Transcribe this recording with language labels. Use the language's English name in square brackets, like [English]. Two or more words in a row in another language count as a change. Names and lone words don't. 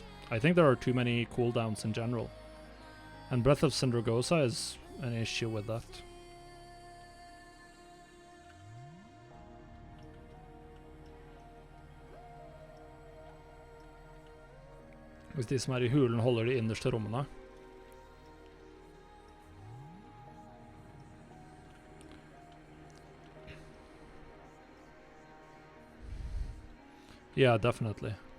[English] I think there are too many cooldowns in general, and Breath of Syndragosa is an issue with that. [Norwegian] Hvis de som er i hulen holder de innerste rommene. [English] Yeah, definitely.